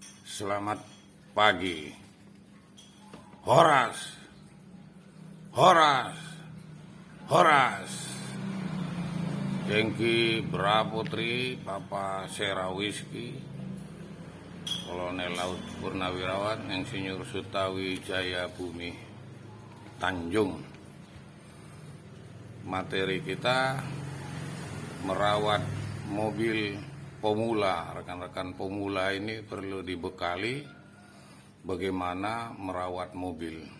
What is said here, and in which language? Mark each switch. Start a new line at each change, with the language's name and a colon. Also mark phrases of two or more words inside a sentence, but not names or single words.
Indonesian: Selamat pagi. Horas, Horas, Horas. Jengki Braputri, Papa Serawiski, Kolonel Laut Purnawirawan, Insinyur Sutawi Jaya Bumi Tanjung. Materi kita merawat mobil pemula. Rekan-rekan pemula ini perlu dibekali bagaimana merawat mobil.